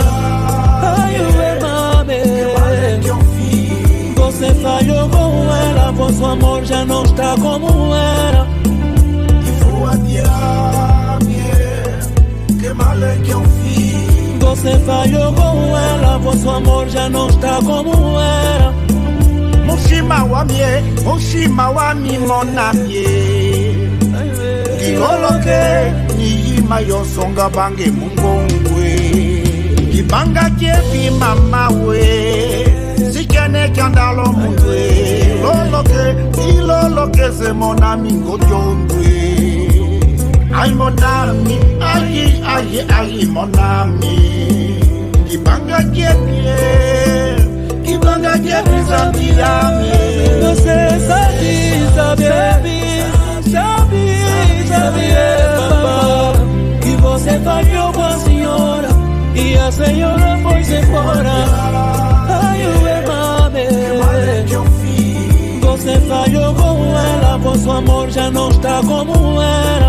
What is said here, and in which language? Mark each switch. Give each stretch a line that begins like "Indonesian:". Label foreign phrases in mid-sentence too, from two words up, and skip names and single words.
Portuguese: Ai, você falhou com ela, pois o amor já não está como era. E vou adiar, que mal é que eu fiz. Você falhou com ela, pois o amor já não está como era.
Kimbundu: Moshima wa mi monamie. Kiloloke ni mayo songa bange mungongwe. Kibanga kepi mama we. Sikene kandalo mundwe. Iloloke se monami ngojondwe. Ay monami, ay monami. Kibanga kepi sabia-me.
Portuguese: Você sabia, papá, que você falhou com a senhora e a senhora foi-se embora. Ai, você falhou com ela, pois o amor já não está como era.